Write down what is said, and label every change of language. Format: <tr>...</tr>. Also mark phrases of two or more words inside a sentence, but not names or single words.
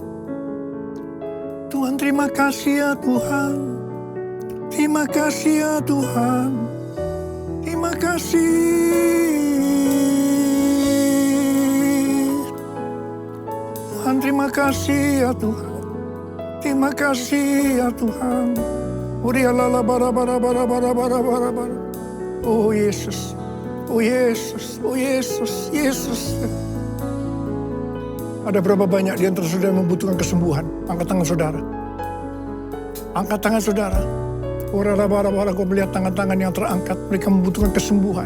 <id>Tuhan, terima kasih ya Tuhan. Terima kasih ya Tuhan. Terima kasih. Tuhan, terima kasih ya Tuhan. Terima kasih ya Tuhan. Urialala bara bara bara bara bara bara bara. Oh Yesus. Oh Yesus. Oh Yesus. Yesus. Ada berapa banyak di antara saudara yang membutuhkan kesembuhan? Angkat tangan saudara. Angkat tangan saudara. Ora-ora-ora, kau melihat tangan-tangan yang terangkat. Mereka membutuhkan kesembuhan.</id>